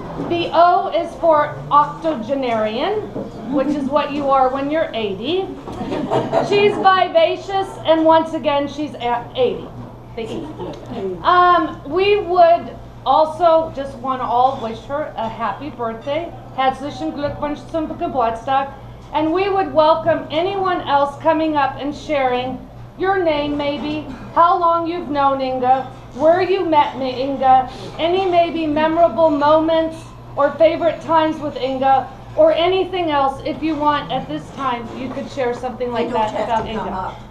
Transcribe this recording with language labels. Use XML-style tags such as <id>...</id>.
<en>The O is for octogenarian, which is what you are when you're 80. She's vivacious, and once again, she's at 80. The E. We would also just want to all wish her a happy birthday.</en> <de>Herzlichen Glückwunsch zum Geburtstag.</de> <en>And we would welcome anyone else coming up and sharing your name maybe, how long you've known Inga, where you met me, Inga, any maybe memorable moments or favorite times with Inga, or anything else. If you want at this time, you could share something like that about Inga.</en>